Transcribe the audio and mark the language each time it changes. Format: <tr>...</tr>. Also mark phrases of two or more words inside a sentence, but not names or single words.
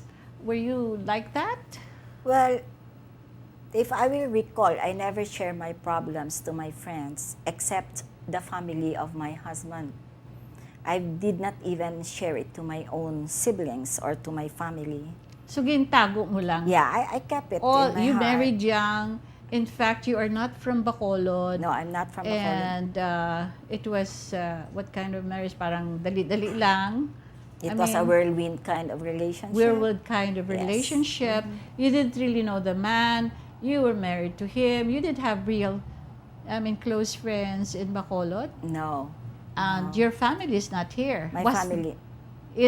<en>Were you like that? Well, if I will recall, I never share my problems to my friends except the family of my husband. I did not even share it to my own siblings or to my family.</en> <hil>So gintago mo lang?</hil> <en>Yeah, I kept it Oh, in my you heart. married young. In fact, you are not from Bacolod. No, I'm not from Bacolod. And it was, what kind of marriage?</en> <tl>Parang dali-dali lang.</tl> <en>It was a whirlwind kind of relationship. Whirlwind kind of Yes. relationship. You didn't really know the man. You were married to him. You didn't have real, close friends in Bacolod. No. And No. your family is not here. My family. Is</en>